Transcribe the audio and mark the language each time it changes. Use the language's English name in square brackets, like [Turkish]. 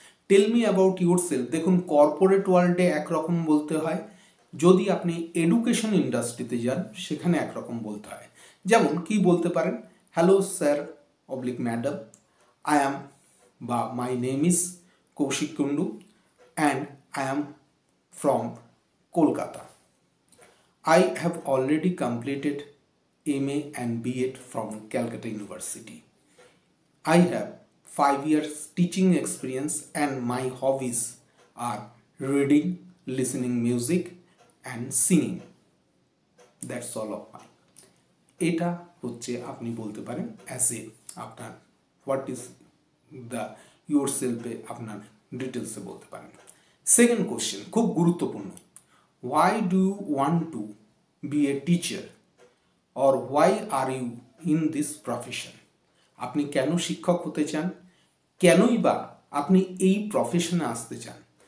[English] Tell me about yourself. [Bangla] দেখুন, corporate ওয়ার্ল্ডে একরকম বলতে হয়, যদি আপনি এডুকেশন ইন্ডাস্ট্রিতে যান সেখানে একরকম বলতে হয়। যেমন কি বলতে পারেন, [English] Hello sir oblique madam, I am বা my name is Kaushik Kundu and I am from Kolkata. I have already completed MA and B.Ed from Calcutta University. I have 5 years teaching experience and my hobbies are reading, listening music and singing. That's all of mine. [Bangla] এটা হচ্ছে আপনি বলতে পারেন as a আপনার [English] what is the your সেলফে [Bangla] আপনার ডিটেলসে বলতে পারেন। সেকেন্ড কোশ্চেন খুব গুরুত্বপূর্ণ, [English] why do you want to be a teacher or why are you in this profession? [Bangla] আপনি কেন শিক্ষক হতে চান, কেনই বা আপনি এই প্রফেশনে আসতে চান।